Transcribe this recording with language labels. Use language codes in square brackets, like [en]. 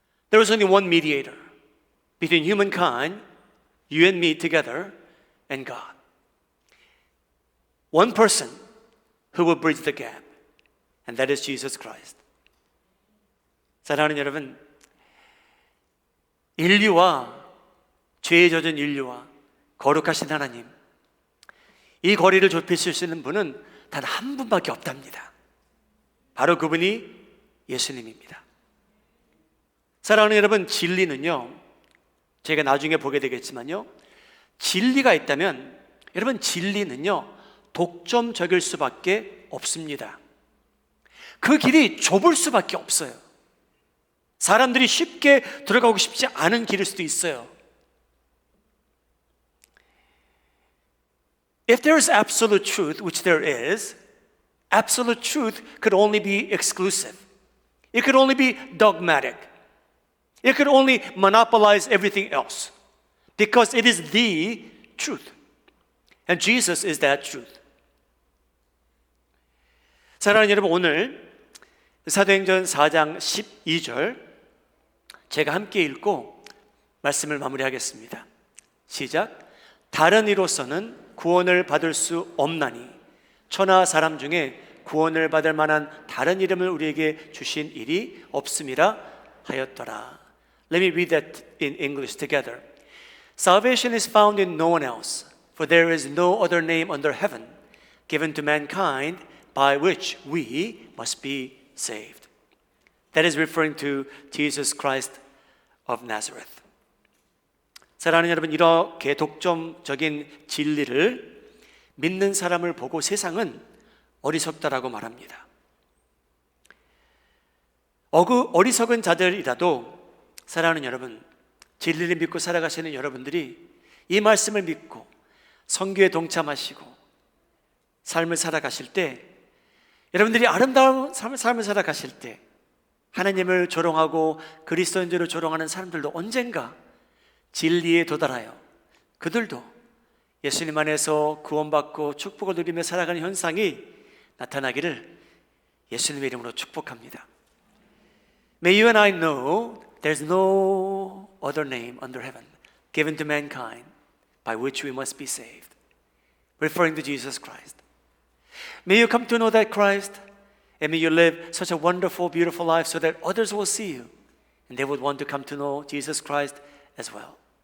[en] There was only one mediator between humankind, you and me together, and God. One person who will bridge the gap, and that is Jesus Christ. [ko] 사랑하는 여러분, 인류와 죄에 젖은 인류와 거룩하신 하나님, 이 거리를 좁히실 수 있는 분은 단 한 분밖에 없답니다. 바로 그분이 예수님입니다. 사랑하는 여러분, 진리는요, 제가 나중에 보게 되겠지만요, 진리가 있다면, 여러분, 진리는요 독점적일 수밖에 없습니다. 그 길이 좁을 수밖에 없어요. 사람들이 쉽게 들어가고 싶지 않은 길일 수도 있어요. [en] If there is absolute truth, which there is, absolute truth could only be exclusive. It could only be dogmatic. It could only monopolize everything else because it is the truth. And Jesus is that truth. [ko] 사랑하는 여러분, 오늘 사도행전 4장 12절 제가 함께 읽고 말씀을 마무리하겠습니다. 시작. 다른 이로서는 구원을 받을 수 없나니 천하 사람 중에 구원을 받을 만한 다른 이름을 우리에게 주신 일이 없음이라 하였더라. [en] Let me read that in English together. Salvation is found in no one else, for there is no other name under heaven given to mankind by which we must be saved. That is referring to Jesus Christ of Nazareth. [ko] 사랑하는 여러분, 이렇게 독점적인 진리를 믿는 사람을 보고 세상은 어리석다라고 말합니다. 어리석은 자들이라도 사랑하는 여러분, 진리를 믿고 살아가시는 여러분들이 이 말씀을 믿고 선교에 동참하시고 삶을 살아가실 때, 여러분들이 아름다운 삶을 살아가실 때 하나님을 조롱하고 그리스도인들을 조롱하는 사람들도 언젠가 진리에 도달하여 그들도 예수님 안에서 구원받고 축복을 누리며 살아가는 현상이 나타나기를 예수님의 이름으로 축복합니다. [en] May you and I know there's no other name under heaven given to mankind by which we must be saved, referring to Jesus Christ. May you come to know that Christ, and may you live such a wonderful, beautiful life so that others will see you and they would want to come to know Jesus Christ as well.